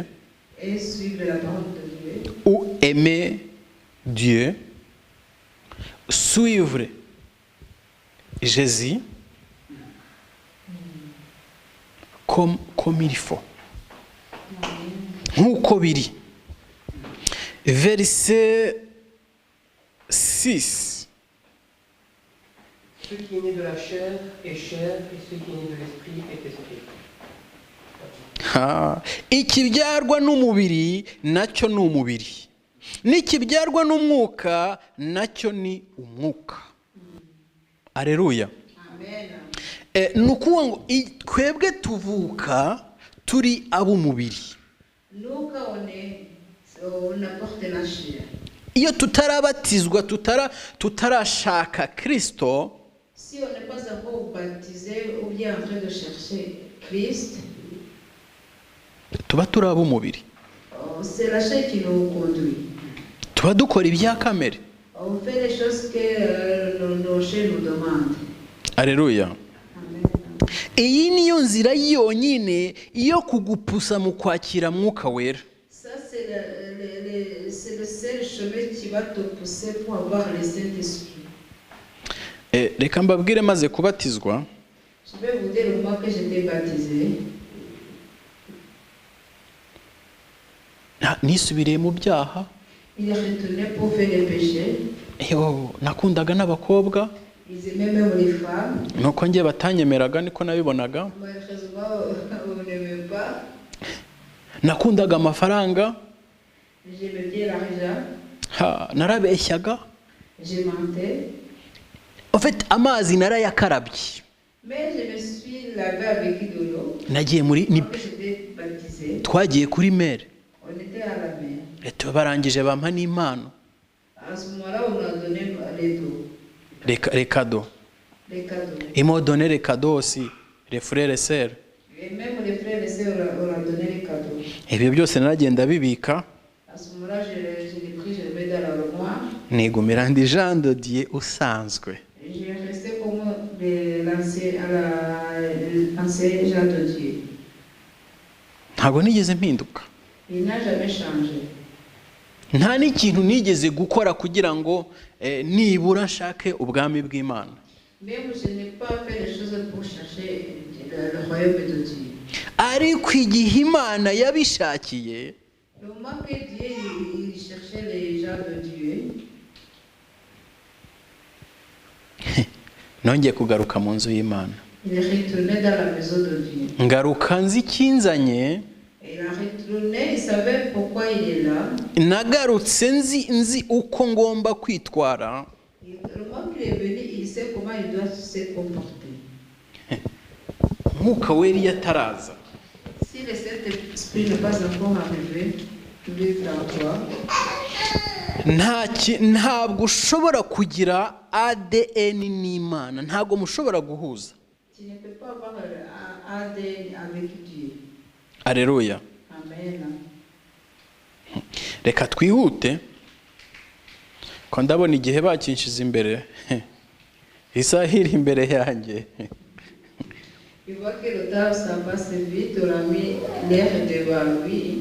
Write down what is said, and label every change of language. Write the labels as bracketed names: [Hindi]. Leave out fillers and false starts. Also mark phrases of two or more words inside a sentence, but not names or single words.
[French] et suivre la parole de Dieu. ou aimer Dieu, suivre Jésus comme il faut. [Kinyarwanda] nk'uko biri. [French] Verset 6. Ce qui est né de la chair est chair, et ce qui est né de l'esprit est esprit. [Kinyarwanda] Ikibyarwa n'umubiri nacyo ni umubiri, n'ikibyarwa n'umwuka nacyo ni umwuka. Aleluya. Ni ukuvuga ngo twebwe tuvuka turi ab'umubiri. Iyo tutarabatizwa, tutarashaka Kristo, [French] si on n'est pas encore baptisé ou bien en train de chercher Christ, [Kinyarwanda] tuba turi ab'umubiri. [French] C'est la chair qui nous conduit. [Kinyarwanda] Tuba dukora ibya kamere. [French] On fait les choses que nos chairs nous demandent. [Kinyarwanda] Aleluya. Iyi niyo nzira yonyine yo kugupusa mu kwakira mwuka wera. [French] Ça c'est le seul chemin qui va te pousser pour avoir le Saint-Esprit. [Kinyarwanda] Reka mbabwire maze kubatizwa. [French] Je vais vous dire le mois que j'étais baptisé. [Kinyarwanda] Nisubiriye mu byaha. [French] Il est retourné pour faire les péchés. [Kinyarwanda] Nakundaga n'abakobwa. [French] Ils aimaient même les femmes. [Kinyarwanda] Nuko ngiye batanyemeraga niko nabibonaga. [French] Malheureusement, on n'aimait pas. [Kinyarwanda] Nakundaga amafaranga. [French] J'aimais bien l'argent. [Kinyarwanda] Narabeshyaga. [French] Je mentais. En fait, [Kinyarwanda] amazi narayakarabye. [French] Mais je me suis lavé avec de l'eau. [Kinyarwanda] Nagiye muri [French] J'étais baptisé. [Kinyarwanda] Twagiye kuri mer. [French] On était à la mer. [Kinyarwanda] Barangije bampa n'impano. [French] À ce moment-là, on a donné les dons. Les cadeaux. Les cadeaux. Ils m'ont donné les cadeaux aussi, les frères et sœurs. Et même les frères et sœurs, on a donné les cadeaux. [Kinyarwanda] Ibyo byose naragenda bibika. [French] À ce moment-là, je l'ai pris, je le mets dans l'armoire. [Kinyarwanda] Nigumira ndi Jean de Dieu usanzwe. [French] J'ai resté comme l'ancien Jean de Dieu. [Kinyarwanda] Ntabwo nigeze mpinduka. [French] Il n'a jamais changé. [Kinyarwanda] Nta n'ikintu nigeze gukora kugira ngo nibura nshake ubwami bw'Imana. [French] Même je n'ai pas fait les choses pour chercher le royaume de Dieu. [Kinyarwanda] Ariko igihe Imana yabishakiye, [French] Le moment que Dieu il cherchait les gens de Dieu, [Kinyarwanda] nongeye kugaruka mu nzu y'Imana. [French] il est retourné dans la maison de Dieu. [Kinyarwanda] Ngaruka nzi ikinzanye. [French] Il a retourné, il savait pourquoi il est là. [Kinyarwanda] Nagarutse nzi uko ngomba kwitwara. [French] Le moment qu'il est venu, il sait comment il doit se comporter. [Kinyarwanda] Mwuka wera yataraza. [French] Si le Saint-Esprit n'est pas encore arrivé, vivre en toi, [Kinyarwanda] ntabwo ushobora kugira ADN n'Imana, ntabwo mushobora guhuza. [French] tu ne peux pas avoir un ADN avec Dieu. [Kinyarwanda] Aleluya. Amen. Reka twihute ko ndabona igihe bakinshize imbere. Isaha iri imbere yanjye. [French] Il voit que le temps ça passe vite, on a mis l'air devant lui.